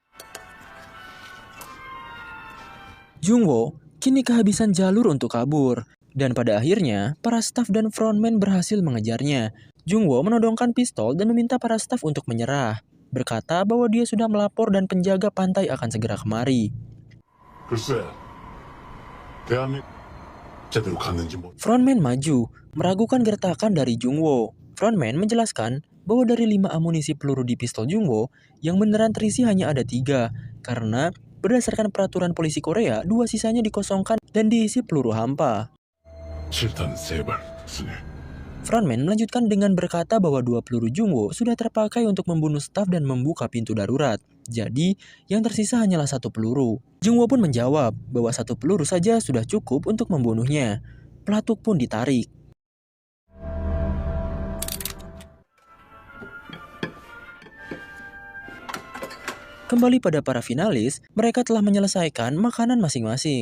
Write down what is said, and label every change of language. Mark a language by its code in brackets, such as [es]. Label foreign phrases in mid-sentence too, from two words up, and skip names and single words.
[id] Jungwoo kini kehabisan jalur untuk kabur, dan pada akhirnya para staf dan frontman berhasil mengejarnya. Jungwoo menodongkan pistol dan meminta para staf untuk menyerah, berkata bahwa dia sudah melapor dan penjaga pantai akan segera kemari. [ko] 글쎄, 대한민국 제대로 갔는지 뭐. [id] Frontman maju, meragukan gertakan dari Jungwoo. Frontman menjelaskan bahwa dari 5 amunisi peluru di pistol Jungwoo, yang beneran terisi hanya ada 3, karena berdasarkan peraturan polisi Korea, 2 sisanya dikosongkan dan diisi peluru hampa. [ko] 7탄 3발 쓰네. [id] Frontman melanjutkan dengan berkata bahwa 2 peluru Jungwoo sudah terpakai untuk membunuh staf dan membuka pintu darurat. Jadi, yang tersisa hanyalah 1 peluru. Jungwoo pun menjawab bahwa 1 peluru saja sudah cukup untuk membunuhnya. Pelatuk pun ditarik. Kembali pada para finalis, mereka telah menyelesaikan makanan masing-masing.